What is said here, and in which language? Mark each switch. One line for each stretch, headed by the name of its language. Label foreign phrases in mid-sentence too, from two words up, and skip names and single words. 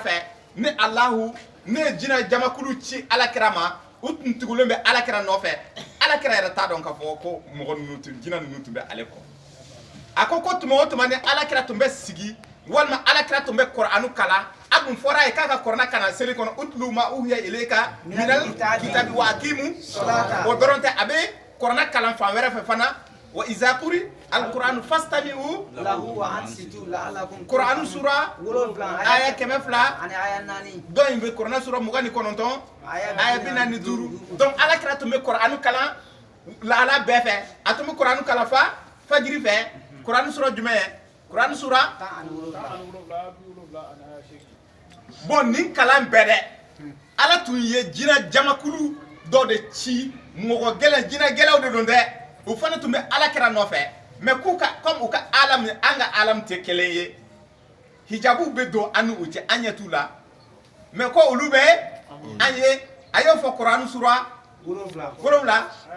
Bambara: fɛ ni Alahu ne ye jinɛ jamakulu ci Ala kira ma u tun tugulen bɛ Ala kira nɔfɛ Ala kira yɛrɛ t'a dɔn k'a fɔ ko mɔgɔ ninnu jinɛ ninnu tun bɛ ale kɔ a ko tuma o tuma ni Ala kira tun bɛ sigi walima Ala kira tun bɛ Kur'anu kalan a dun fɔra a ye k'a ka Kur'ana kalan seli kɔnɔ
Arabic: اتل ما أوحي إليك من الكتاب وأقم
Bambara: o dɔrɔn tɛ a bɛ Kur'ana kalan fan wɛrɛ fɛ fana
Arabic: وإذا قرئ القرآن فاستمعوا له وأنصتوا لعلكم
Bambara: Kur'anu sura aya 200 ani aya 4 dɔ in bɛ Kur'ana sura 29 aya 45 donc Ala kira tun bɛ Kur'anu kalan lahala bɛɛ fɛ a tun bɛ Kur'anu kalan fajiri fɛ Kur'anu sura jumɛn Kur'anu sura bon nin kalan bɛɛ dɛ Ala tun ye jinɛ jamakulu dɔ de ci mɔgɔ gɛlɛn jinɛ gɛlɛnw de don dɛ o fana tun bɛ alakira nɔfɛ
French: mais comme
Bambara: u ka alam an ka alam tɛ kelen ye hijabu bɛ don an n'u cɛ an ɲɛ t'u la mais ko olu bɛ an ye a y'o fɔ Kuran sura 7